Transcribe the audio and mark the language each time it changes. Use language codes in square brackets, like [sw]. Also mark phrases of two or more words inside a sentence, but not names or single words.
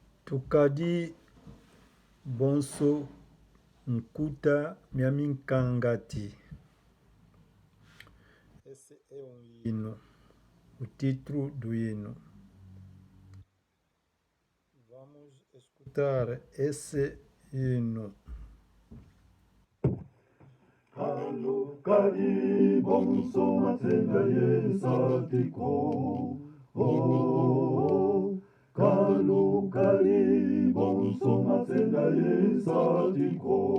[kg] Tukadi bonso nkuta miaminkangati. [pt] Esse é um hino, o título do hino. Vamos escutar esse hino. [kg] Kalukari bonso matenda yesatiko. Oh, kalukari bonso matenda yesatiko.